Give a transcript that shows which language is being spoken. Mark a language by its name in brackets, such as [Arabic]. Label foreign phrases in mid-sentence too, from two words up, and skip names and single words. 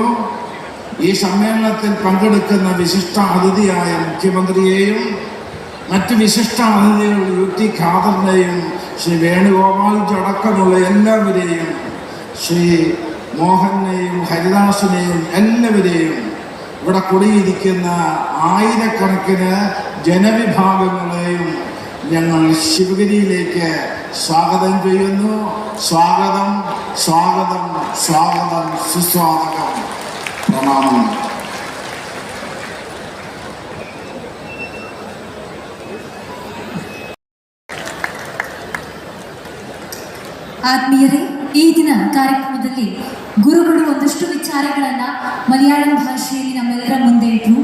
[Malayalam] ഈ സമ്മേളനത്തിൽ പങ്കെടുക്കുന്ന വിശിഷ്ട അതിഥിയായ മുഖ്യമന്ത്രിയെയും മറ്റ് വിശിഷ്ട അതിഥികൾ UT ഖാദറിനെയും ശ്രീ വേണുഗോപാൽജി അടക്കമുള്ള എല്ലാവരെയും, ശ്രീ മോഹനെയും ഹരിദാസിനെയും എല്ലാവരെയും, ഇവിടെ കൂടിയിരിക്കുന്ന ആയിരക്കണക്കിന് ജനവിഭാഗങ്ങളെയും ഞങ്ങൾ ശിവഗിരിയിലേക്ക് സ്വാഗതം ചെയ്യുന്നു. സ്വാഗതം, സ്വാഗതം, സ്വാഗതം, സുസ്വാഗതം. പ്രണാമം. [Kannada] ಆತ್ಮೀಯರೇ, ಈ ದಿನ ಕಾರ್ಯಕ್ರಮದಲ್ಲಿ ಗುರುಗಳು ಒಂದಷ್ಟು ವಿಚಾರಗಳನ್ನ ಮಲಯಾಳಂ ಭಾಷೆಯಲ್ಲಿ ನಮ್ಮೆಲ್ಲರ ಮುಂದೆ ಇಟ್ಟರು.